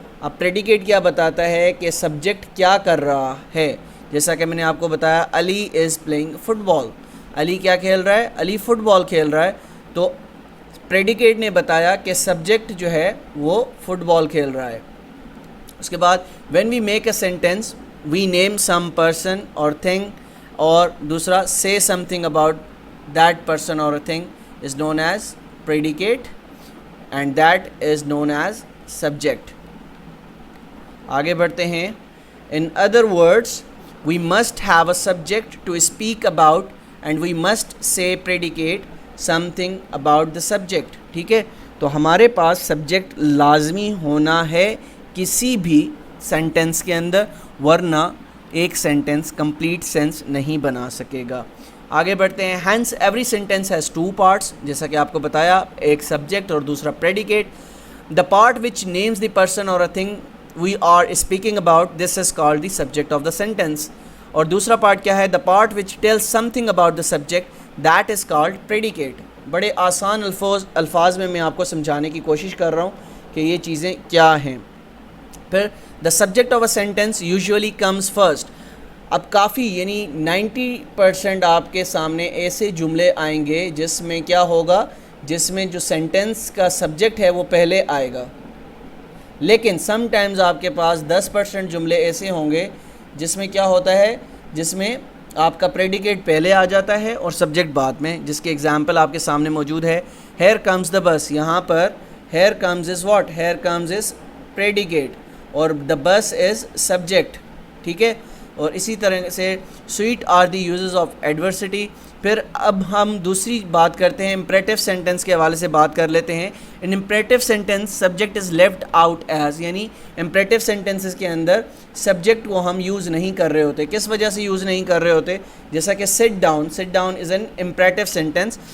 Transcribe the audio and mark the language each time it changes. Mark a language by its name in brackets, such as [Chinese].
[Urdu] اب پریڈیکیٹ کیا بتاتا ہے کہ سبجیکٹ کیا کر رہا ہے. جیسا کہ میں نے آپ کو بتایا [English] Ali is playing football. [Urdu] علی کیا کھیل رہا ہے؟ علی فٹ بال کھیل رہا ہے. تو پریڈیکیٹ نے بتایا کہ سبجیکٹ جو ہے وہ فٹ بال کھیل رہا ہے. اس کے بعد [English] when we make a sentence we name some person or thing, [Urdu] اور دوسرا [English] say something about that person or a thing is known as predicate and that is known as subject. [Urdu] آگے بڑھتے ہیں. [English] In other words, we must have a subject to speak about and we must say predicate something about the subject. [Urdu] ٹھیک ہے، تو ہمارے پاس subject لازمی ہونا ہے کسی بھی سینٹنس کے اندر، ورنہ ایک سینٹنس کمپلیٹ سینس نہیں بنا سکے گا. آگے بڑھتے ہیں. [English] hence every sentence has two parts. [Urdu] جیسا کہ آپ کو بتایا، ایک سبجیکٹ اور دوسرا predicate. [English] the part which names the person or a thing we are speaking about, this is called the subject of the sentence. [Urdu] اور دوسرا پارٹ کیا ہے؟ [English] the part which tells something about the subject, that is called predicate. [Urdu] بڑے آسان الفاظ میں آپ کو سمجھانے کی کوشش کر رہا ہوں کہ یہ چیزیں کیا ہیں. پھر [English] the subject of a sentence usually comes first. [Urdu] اب کافی یعنی 90% آپ کے سامنے ایسے جملے آئیں گے جس میں کیا ہوگا، جس میں جو سینٹنس کا سبجیکٹ ہے وہ پہلے آئے گا. لیکن سم ٹائمز آپ کے پاس 10% جملے ایسے ہوں گے جس میں کیا ہوتا ہے، جس میں آپ کا پریڈیکیٹ پہلے آ جاتا ہے اور سبجیکٹ بعد میں. جس کی ایگزامپل آپ کے سامنے موجود ہے. [English] here comes the bus. [Urdu] یہاں پر [English] here comes is what? here comes is predicate [Urdu] اور [English] the bus is subject. [Urdu] ٹھیک ہے. اور اسی طرح سے [English] sweet are the uses of adversity. [Urdu] پھر اب ہم دوسری بات کرتے ہیں امپریٹیو سینٹنس کے حوالے سے بات کر لیتے ہیں. [English] in imperative sentence subject is left out as, [Urdu] یعنی امپریٹیو سینٹنسز کے اندر سبجیکٹ کو ہم یوز نہیں کر رہے ہوتے. کس وجہ سے یوز نہیں کر رہے ہوتے؟ جیسا کہ [English] Sit down is an imperative sentence.